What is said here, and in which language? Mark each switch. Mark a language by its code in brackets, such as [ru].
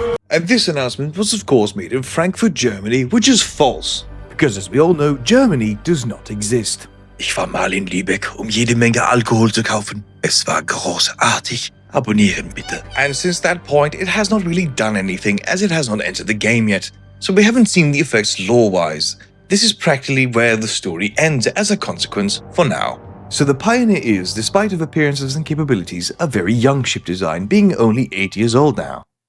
[en] And this announcement was of course made in Frankfurt, Germany, which is false, because as we all know, Germany does not exist. [de] Ich war mal in Lübeck, jede Menge Alkohol zu kaufen. Es war großartig. Abonnieren bitte. [en] And since that point, it has not really done anything, as it has not entered the game yet, so we haven't seen the effects lore-wise. This is practically where the story ends as a consequence for now. So the Pioneer is, despite of appearances and capabilities, a very young ship design, being only 8 years old now.